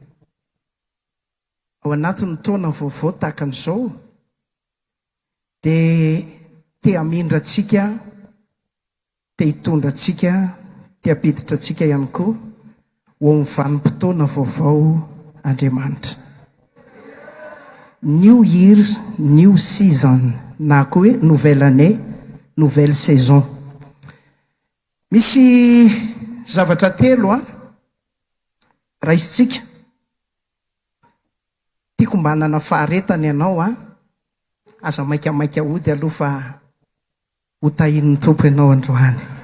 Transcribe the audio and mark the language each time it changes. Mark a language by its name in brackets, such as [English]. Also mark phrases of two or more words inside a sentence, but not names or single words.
[Malagasy] ao anatin'ny taona vaovao tahaka an'izao dia te hamindra antsika, te hitondra antsika, te hampiditra antsika ihany koa ho amin'ny vanim-potoana vaovao Andriamanitra. [English] New year, new season, [Malagasy] na koa hoe [French] nouvelle année, nouvelle saison. [Malagasy] Misy zavatra telo raisitsika. Tiako mba hanana faharetany ianao aza maikamaika hody aloha fa ho tahin'ny tompo ianao androany.